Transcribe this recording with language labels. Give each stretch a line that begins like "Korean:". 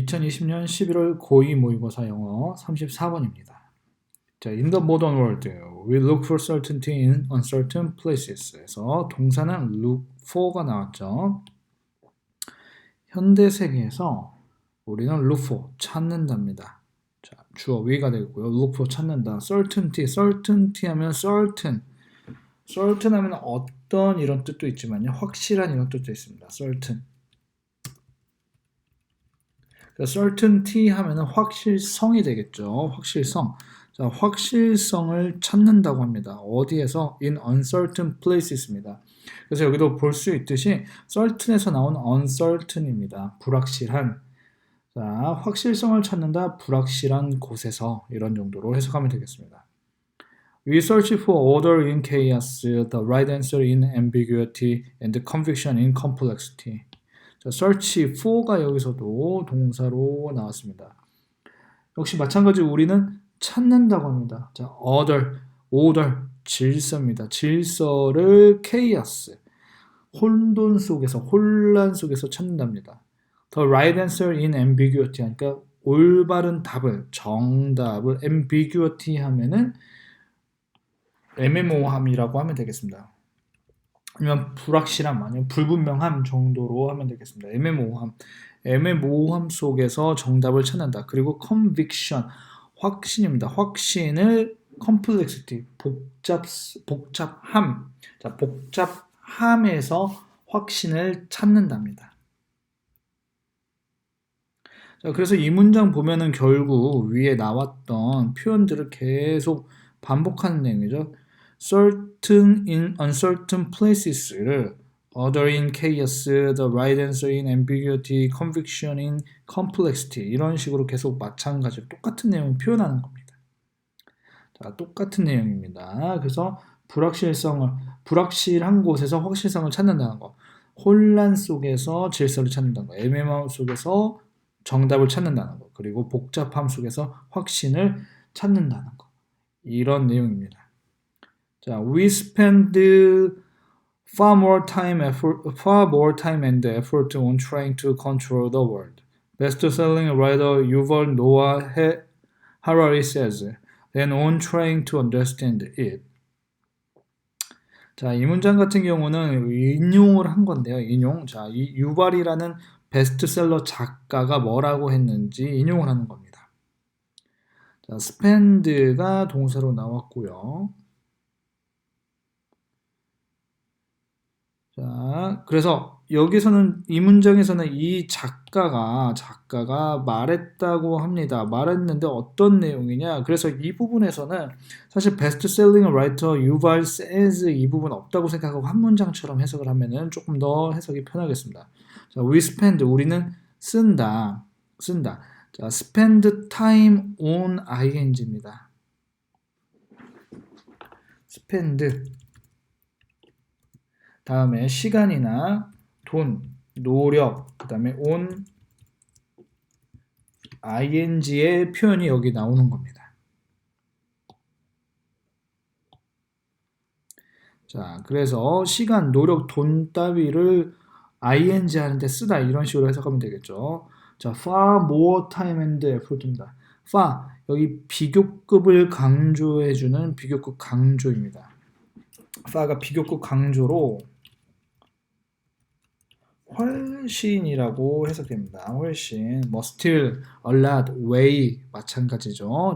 Korean: 2020년 11월 고2 모의고사 영어 34번입니다.
English: 자, in the modern world, we look for certainty in uncertain places.
Korean: 에서 동사는 look for가 나왔죠. 현대 세계에서 우리는 look for, 찾는답니다. 자, 주어 위가 되고요.
English: look for 찾는다.
Korean: certainty 하면 certain 하면 어떤 이런 뜻도 있지만요. 확실한 이런 뜻도 있습니다.
English: certain.
Korean: certainty 하면은 확실성이 되겠죠. 확실성. 자, 확실성을 찾는다고 합니다. 어디에서?
English: in uncertain places입니다.
Korean: 그래서 여기도 볼 수 있듯이 certain에서 나온 uncertain입니다. 불확실한. 자, 확실성을 찾는다. 불확실한 곳에서 이런 정도로 해석하면 되겠습니다.
English: We search for order in chaos, the right answer in ambiguity, and conviction in complexity.
Korean: 자, search for가 여기서도 동사로 나왔습니다. 역시 마찬가지로 우리는 찾는다고 합니다. 자, order, 질서입니다. 질서를 chaos, 혼돈 속에서, 혼란 속에서 찾는답니다.
English: The right answer in ambiguity,
Korean: 그러니까 올바른 답을, 정답을 ambiguity 하면은 애매모호함이라고 하면 되겠습니다. 아니면 불확실함, 아니면 불분명함 정도로 하면 되겠습니다. 애매모호함 속에서 정답을 찾는다. 그리고 conviction, 확신입니다. 확신을 complexity, 복잡함, 자, 복잡함에서 확신을 찾는답니다. 자, 그래서 이 문장 보면은 결국 위에 나왔던 표현들을 계속 반복하는 내용이죠.
English: certain in uncertain places를 order in chaos, the right answer in ambiguity, conviction in complexity
Korean: 이런 식으로 계속 마찬가지로 똑같은 내용을 표현하는 겁니다. 자, 똑같은 내용입니다. 그래서 불확실한 곳에서 확실성을 찾는다는 거, 혼란 속에서 질서를 찾는다는 거, 애매함 속에서 정답을 찾는다는 거, 그리고 복잡함 속에서 확신을 찾는다는 거, 이런 내용입니다.
English: 자, we spend far more time and effort on trying to control the world. Best-selling writer Yuval Noah Harari says, than on trying to understand it.
Korean: 자, 이 문장 같은 경우는 인용을 한 건데요. 인용. 자, 이 유발이라는 베스트셀러 작가가 뭐라고 했는지 인용을 하는 겁니다. 자, spend가 동사로 나왔고요. 자, 그래서 여기서는 이 문장에서는 이 작가가 말했다고 합니다. 말했는데 어떤 내용이냐? 그래서 이 부분에서는 사실 베스트셀링 라이터 유발 세즈 이 부분 없다고 생각하고 한 문장처럼 해석을 하면은 조금 더 해석이 편하겠습니다. 자, we spend 우리는 쓴다.
English: 자, spend time on ing입니다.
Korean: spend 다음에 시간이나 돈, 노력, 그 다음에 on ing의 표현이 여기 나오는 겁니다. 자, 그래서 시간, 노력, 돈 따위를 ing 하는데 쓰다 이런 식으로 해석하면 되겠죠.
English: 자, far more time and effort입니다.
Korean: far 여기 비교급을 강조해주는 비교급 강조입니다. far가 비교급 강조로 훨씬이라고 해석됩니다. 훨씬, 뭐 still, a lot, way 마찬가지죠.